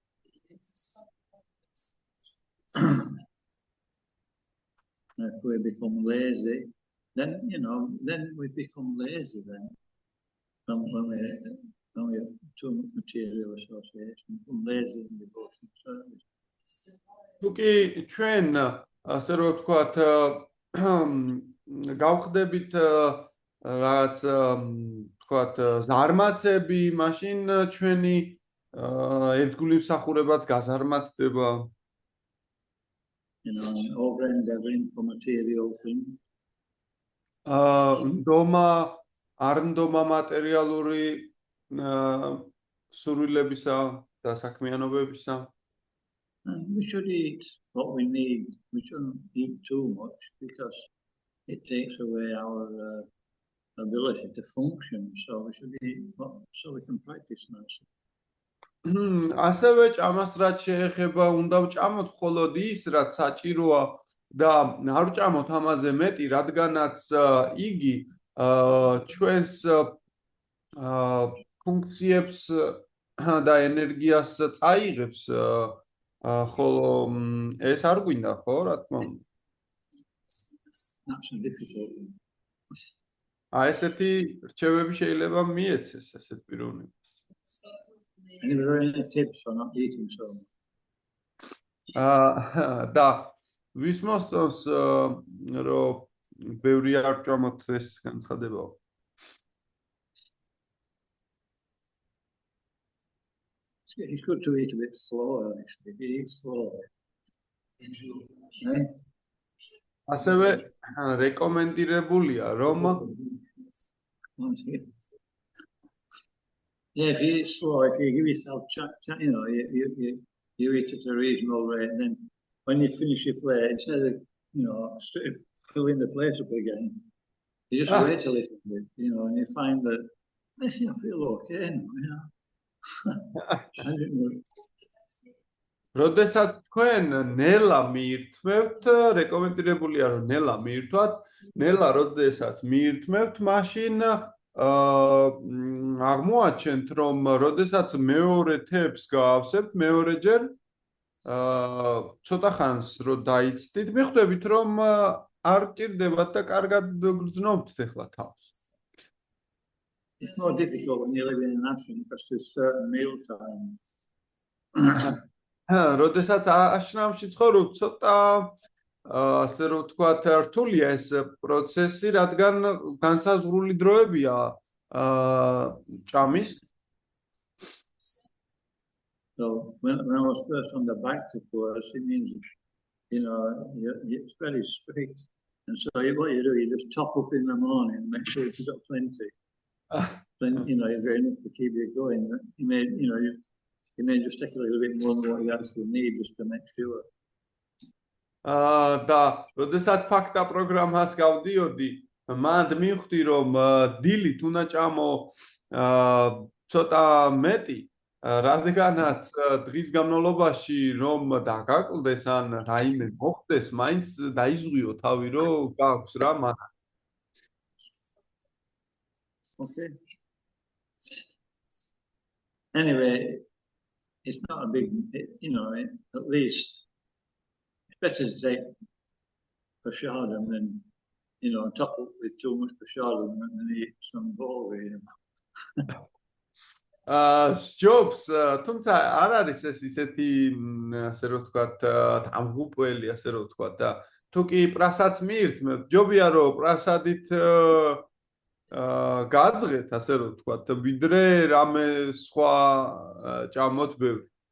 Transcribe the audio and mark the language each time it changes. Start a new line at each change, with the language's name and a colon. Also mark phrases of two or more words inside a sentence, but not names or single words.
English: If we become lazy, then we become lazy then. When we have too much material association, become lazy in devotion service.
Georgian: თუკი ჩვენ ასე რომ ვთქვათ გავხდებით რაღაც ვთქვათ ზარმაცები, მაშინ ჩვენი ერთგული მსახურებაც გაზარმაცდება.
English: over endeavoring for material things.
Georgian: ნდომა არ ნდომა მატერიალური სურვილებისა და საქმიანობებისა.
English: And we should eat what we need. We shouldn't eat too much because it takes away our ability to function. So we should eat so we can practice nicely.
Georgian: ასევე ჭამას რაც შეეხება, უნდა ვჭამოთ მხოლოდ ის, რაც საჭიროა და არ ვჭამოთ ამაზე მეტი, რადგანაც იგი ჩვენს ფუნქციებს და ენერგიას წაიღებს, ხოლო ეს არ გვინდა, ხო, რა თქმა უნდა.
English: That's a difficult one.
Georgian: ესეთი რჩევები შეიძლება მიეცეს ესეთ პიროვნებას.
English: Any tips for not eating so much?
Georgian: და ვის მოსწონს რომ ბევრი არ ვჭამოთ ეს განცხადება?
English: It's good to eat a bit slower, actually. Eat slowly.
Georgian: ასევე რეკომენდირებულია რომ
English: Yeah, if you eat slow, if you give yourself you eat at a reasonable rate, and then when you finish your plate, instead of filling the plate up again, you just wait a little bit, and you find that I feel okay now,
Georgian: როდესაც თქვენ ნელა მიირთმევთ, რეკომენდირებულია რომ ნელა მიირთვათ, ნელა როდესაც მიირთმევთ, მაშინ აღმოაჩენთ რომ როდესაც მეორე თებს გაავსებთ, მეორეჯერ ცოტა ხანს რო დაიცდით, მიხვდებით რომ არ ჭირდებათ და კარგად გრძნობთ ახლა თავს.
English: It's more difficult when you live in an ashram because there's certain meal time.
Georgian: როდესაც აშრამში ცხოვრობ, ცოტა ასე რომ ვთქვათ, რთულია ეს პროცესი, რადგან განსაზღვრული დროებია ჭამის.
English: So when I was first on the Bhakti course, it means, it's very strict. And so what you do, you just top up in the morning, make sure you've got plenty. Then, you're going enough to keep you going. You may just take a little bit more than what you actually need just to make sure.
Georgian: და როდესაც ფაქტა პროგრამას გავდიოდი, მანდ მივხვდი რომ დილით უნდა ჭამო ცოტა მეტი, რადგანაც დღის განმავლობაში რომ დაგაკლდეს ან რაიმე მოხდეს, მაინც დაიზღვიო თავი რომ გაქვს რა მანა.
English: Okay. Anyway, it's not a big, at least it's better to take prasadam than, top up with too much prasadam and eat some bhog.
Georgian: Jobs, თუმცა არ არის ეს ისეთი, ასე რომ ვთქვათ, დამღუპველი, ასე რომ ვთქვათ და თუ კი პრასადს მიირთმევთ, ჯობია რომ პრასადით გაძღეთ, ასე რომ ვთქვათ, ვიდრე რამე სხვა ჭამოთ ბევრი.